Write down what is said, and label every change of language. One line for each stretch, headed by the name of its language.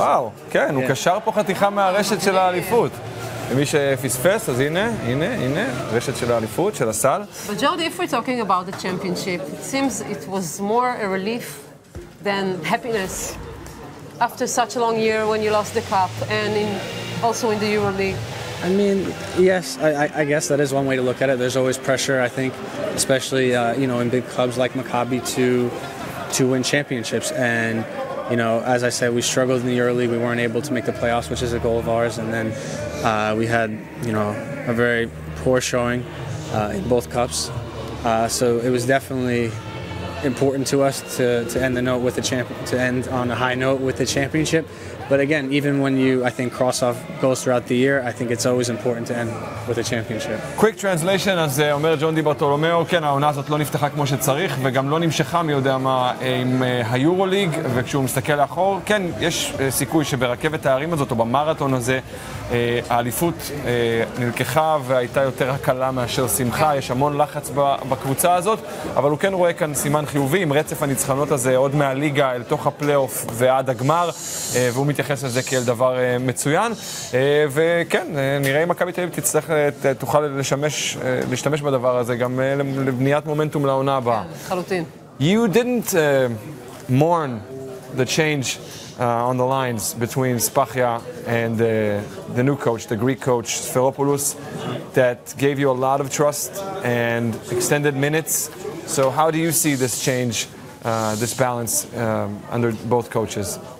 Hebrew: וואו, כן, הוא קשר פה חתיכה מהרשת של האליפות. למי שפספס, אז הנה, רשת של האליפות, של הסל.
English: But Jody, if we're talking about the championship, it seems it was more a relief than happiness after such a long year when you lost the cup and also in the EuroLeague. I mean, yes, I guess that is one way to look at it. There's always pressure, I think, especially in big clubs like Maccabi to win championships. And as I said, we struggled in the EuroLeague. We weren't able to make the playoffs, which is a goal of ours. And then we had a very poor showing in both cups. So it was definitely important to us to end the note with to end on a high note with the championship. But again, even when you, I think, cross off goals throughout the year, I think it's always important to end with a championship. Quick translation,
Hebrew: אז אומר ג'ון די ברטולומיאו, כן, העונה הזאת לא נפתחה כמו שצריך, וגם לא נמשכה מי יודע מה עם היורוליג, וכשהוא מסתכל לאחור, כן, יש סיכוי שברכבת הערים הזאת, או במרתון הזה, האליפות נלקחה והייתה יותר הקלה מאשר שמחה, יש המון לחץ בקבוצה הזאת, אבל הוא כן רואה כאן סימן חיובי, עם רצף הניצחונות הזה עוד מהליגה אל תוך הפלייאוף ועד הגמר, והוא מתייחס לזה כאל דבר מצוין, וכן, נראה אם מכבי תל אביב תוכל להשתמש בדבר הזה גם לבניית מומנטום לעונה הבאה. חלוטין.
English: You didn't mourn the change on the lines between Spachia and the new coach, the Greek coach, Sferopoulos, that gave you a lot of trust and extended minutes. So how do you see this change, this balance under both coaches?